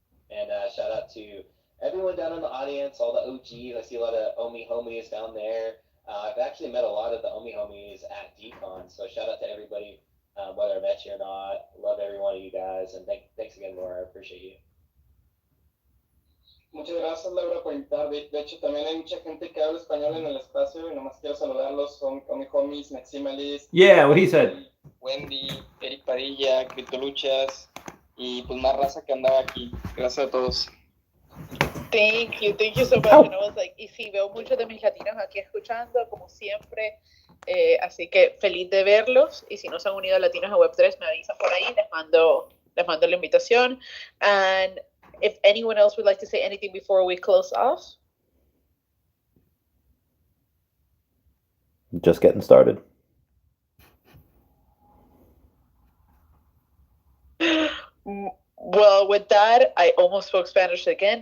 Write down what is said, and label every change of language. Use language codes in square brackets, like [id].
[en] And shout out to everyone down in the audience, all the OGs. I see a lot of Omi homies down there. I've actually met a lot of the Omi homies at DCon, so shout out to everybody, whether I met you or not. Love every one of you guys, and thanks again, Laura. I appreciate you. [es] Muchas gracias, Laura, por invitar. De hecho, también hay mucha gente que habla español en el espacio y nomás quiero saludarlos. Son mis homies, Maximalis. [en] Yeah, what he said. [es] Wendy, Eric Padilla, Criptoluchas y pues más raza que andaba aquí. Gracias a todos. [en] Thank you so much. And I was like, [es] y sí, veo muchos de mis latinos aquí escuchando, como siempre. Así que feliz de verlos. Y si no se han unido a Latinos a Web3, me avisan por ahí. Les mando la invitación. [en] And if anyone else would like to say anything before we close off. Just getting started. Well, with that, I almost spoke Spanish again.